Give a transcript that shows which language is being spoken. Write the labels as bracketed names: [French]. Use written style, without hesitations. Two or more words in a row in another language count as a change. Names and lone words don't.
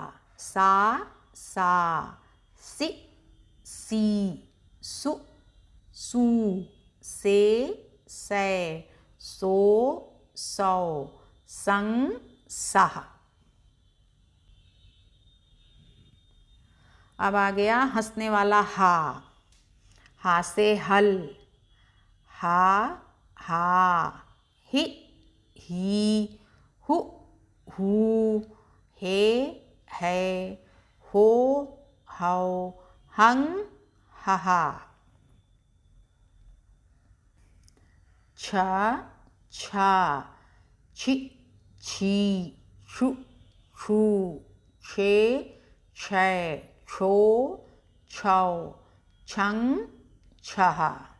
[Hindi] सा, सा, सि, सी, सु, सू, से, सै, सो, सौ, संग, सहा। अब आ गया हंसने वाला हा। हा से हल। हा, हा, हि, ही, हु, हू, हे, है, हो, हौ, हंग, हहा। छ, छा, छी, छी, छु, छू, छे, छे, छो, छौ, छंग, छहा।